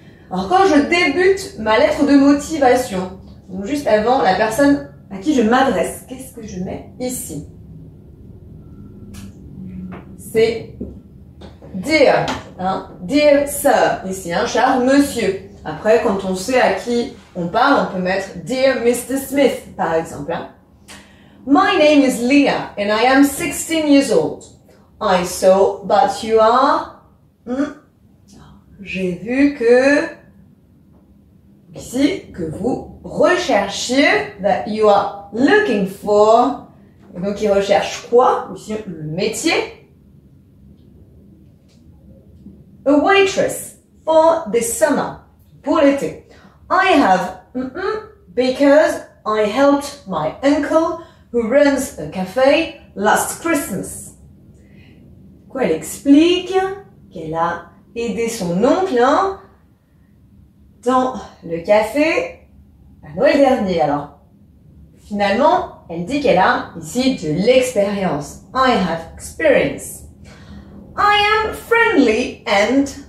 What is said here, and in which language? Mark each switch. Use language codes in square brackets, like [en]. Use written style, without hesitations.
[fr] Alors, quand je débute ma lettre de motivation, donc juste avant la personne à qui je m'adresse, qu'est-ce que je mets ici? C'est dear, hein, [en] dear sir, [fr] ici, hein, cher monsieur. Après, quand on sait à qui on parle, on peut mettre Dear Mr. Smith, par exemple. Hein. [en] My name is Leah and I am 16 years old. I saw that you are... [fr] J'ai vu que... Ici, que vous recherchiez, [en] that you are looking for... [fr] Et donc, il recherche quoi? Ici, le métier. [en] A waitress for the summer. [fr] Pour l'été. [en] I have because I helped my uncle who runs a cafe last Christmas. [fr] Quoi, elle explique qu'elle a aidé son oncle hein, dans le café à Noël dernier. Alors, finalement, elle dit qu'elle a ici de l'expérience. [en] I have experience. I am friendly and...